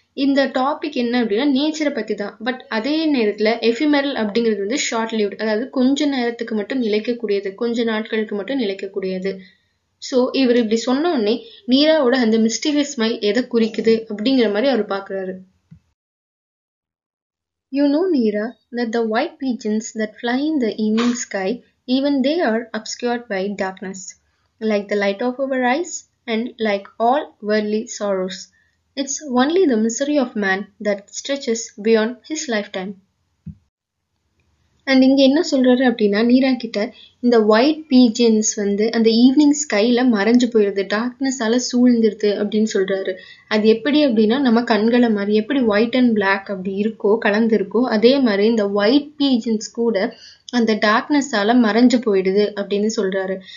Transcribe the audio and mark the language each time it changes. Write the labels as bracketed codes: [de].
[ta] இந்த டாபிக் என்ன அப்படின்னா நேச்சரை பத்தி தான். பட் அதே நேரத்துல எஃபிமெரல் அப்படிங்கிறது வந்து ஷார்ட் லிவ்ட், அதாவது கொஞ்ச நேரத்துக்கு மட்டும் நிலைக்கக்கூடியது, கொஞ்ச நாட்களுக்கு மட்டும் நிலைக்கக்கூடியது. ஸோ இவர் இப்படி சொன்ன உடனே நீராவோட அந்த மிஸ்டீரியஸ் ஸ்மைல் எதை குறிக்குது அப்படிங்கிற மாதிரி அவர் பார்க்குறாரு. [en] You know, Neera, that the white pigeons that fly in the evening sky, even they are obscured by darkness, like the light of our eyes and like all worldly sorrows. It's only the misery of man that stretches beyond his lifetime. [ta] And இங்கே என்ன சொல்றாரு அப்படின்னா, நீரா கிட்ட இந்த white pigeons வந்து அந்த evening ஸ்கைல மறைஞ்சு போயிடுது, டார்க்னஸால சூழ்ந்துருது அப்படின்னு சொல்றாரு. அது எப்படி அப்படின்னா, நம்ம கண்களை மாதிரி எப்படி ஒயிட் அண்ட் பிளாக் அப்படி இருக்கோ, கலந்துருக்கோ, அதே மாதிரி இந்த ஒயிட் பீஜன்ஸ் கூட அந்த டார்க்னஸால மறைஞ்சு போயிடுது அப்படின்னு சொல்றாரு.